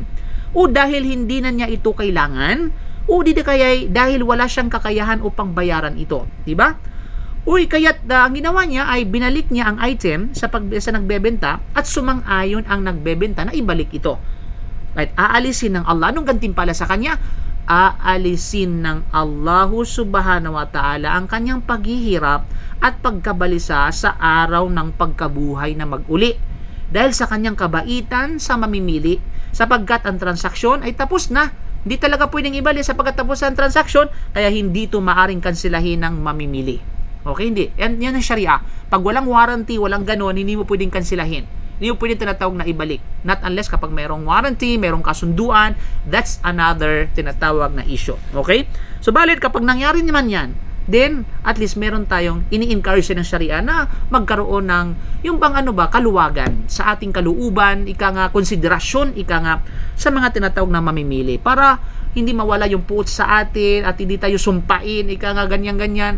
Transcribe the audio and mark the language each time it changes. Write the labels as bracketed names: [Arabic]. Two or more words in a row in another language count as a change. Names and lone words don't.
[Filipino] O dahil hindi na niya ito kailangan, o di kaya dahil wala siyang kakayahan upang bayaran ito, 'di ba? Uy, kaya't ang ginawa niya ay binalik niya ang item sa nagbebenta at sumang-ayon ang nagbebenta na ibalik ito. Right? Aalisin ng Allah. Anong gantimpala sa kanya? Aalisin ng Allah [Arabic] سبحانه وتعالى [Filipino] ang kanyang paghihirap at pagkabalisa sa araw ng pagkabuhay na mag-uli. Dahil sa kanyang kabaitan sa mamimili, sapagkat ang transaksyon ay tapos na. Hindi talaga pwedeng ibalik sapagkat tapos ang transaksyon, kaya hindi ito maaring kansilahin ng mamimili. Okay, hindi. Yan ang Sharia. Pag walang warranty, walang ganon, hindi mo pwedeng kansilahin. Hindi mo pwedeng tinatawag na ibalik. [English] Not unless [Filipino] kapag mayroong warranty, mayroong kasunduan, [English] that's another [Filipino] tinatawag na issue. Okay? So, balit kapag nangyari naman yan, then, at least meron tayong ini-encourage ng Sharia na magkaroon ng, yung bang kaluwagan sa ating kaluuban, konsiderasyon, sa mga tinatawag na mamimili. Para hindi mawala yung puot sa atin at hindi tayo sumpain, ganyan-ganyan.